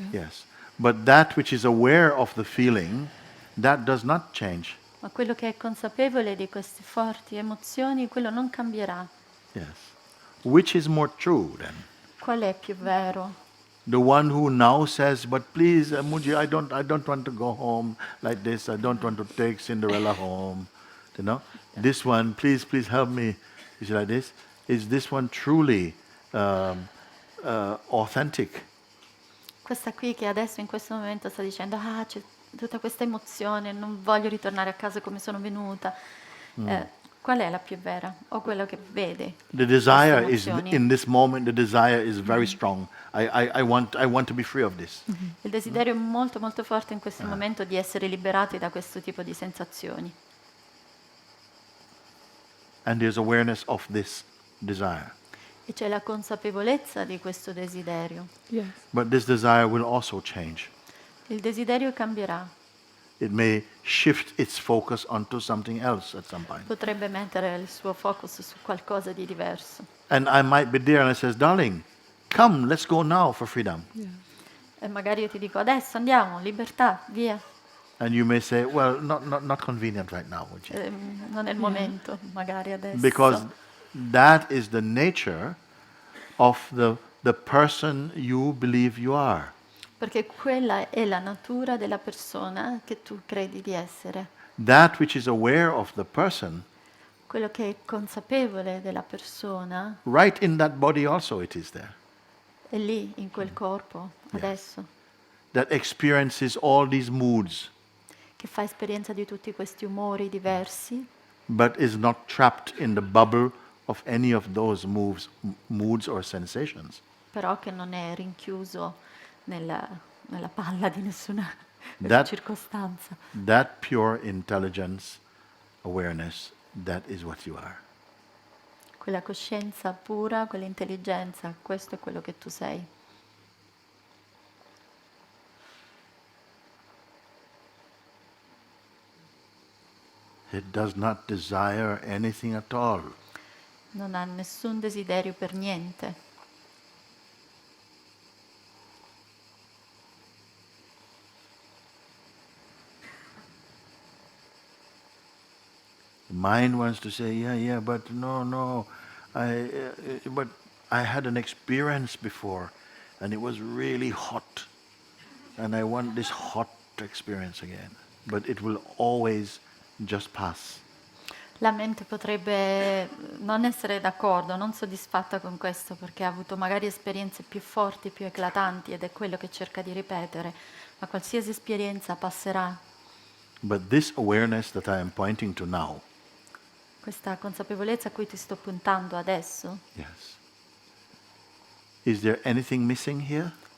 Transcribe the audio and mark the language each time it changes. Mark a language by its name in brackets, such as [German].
[English] Yes. But that which is aware of the feeling, that does not change. [Italian] Ma quello che è consapevole di queste forti emozioni, quello non cambierà. [English] Yes. Which is more true then? [Italian] Qual è più vero? [English] The one who now says, "But please, Mooji, I don't want to go home like this. I don't want to take Cinderella home." You know, this one, please help me. Is like this? Is this one truly authentic? [Italian] Questa qui che adesso in questo momento sta dicendo c'è tutta questa emozione, non voglio ritornare a casa come sono venuta. Qual è la più vera? O quello che vede? [English] The desire [Italian] queste [English] is [Italian] emozioni? [English] in this moment. The desire is very strong. I want to be free of this. [Italian] Il desiderio è molto molto forte in questo momento di essere liberati da questo tipo di sensazioni. [English] And there's awareness of this desire. [Italian] E c'è la consapevolezza di questo desiderio. [English] Yes. But this desire will also change. [Italian] Il desiderio cambierà. [English] It may shift its focus onto something else at some point. [Italian] Potrebbe mettere il suo focus su qualcosa di diverso. [English] And I might be there and I says, "Darling, come, let's go now for freedom." Yeah. [Italian] E magari io ti dico adesso andiamo, libertà, via. [English] And you may say, "Well, not convenient right now, would you?" [Italian] Non è il momento, magari adesso. [English] Because that is the nature of the person you believe you are. [Italian] Perché quella è la natura della persona che tu credi di essere. [English] That which is aware of the person, [Italian] Quello che è consapevole della persona [English] right in that body also it is there. [Italian] è lì, in quel corpo, adesso, [English] That experiences all these moods, [Italian] che fa esperienza di tutti questi umori diversi, [English] but is not trapped in the bubble of any of those moods or sensations. [Italian] però che non è rinchiuso nella palla di nessuna [English] That- [Italian] circostanza. [English] That pure intelligence, awareness, that is what you are. [Italian] Quella coscienza pura, quell'intelligenza, questo è quello che tu sei. [English] It does not desire anything at all. [Italian] Non ha nessun desiderio per niente. [English] The mind wants to say, yeah, but no, but I had an experience before, and it was really hot, and I want this hot experience again. But it will always just pass. [Italian] La mente potrebbe non essere d'accordo, non soddisfatta con questo, perché ha avuto magari esperienze più forti, più eclatanti, ed è quello che cerca di ripetere. Ma qualsiasi esperienza passerà. [English] But this awareness that I am pointing to now, [Italian] Questa consapevolezza a cui ti sto puntando adesso, [English] yes. Is there anything missing here?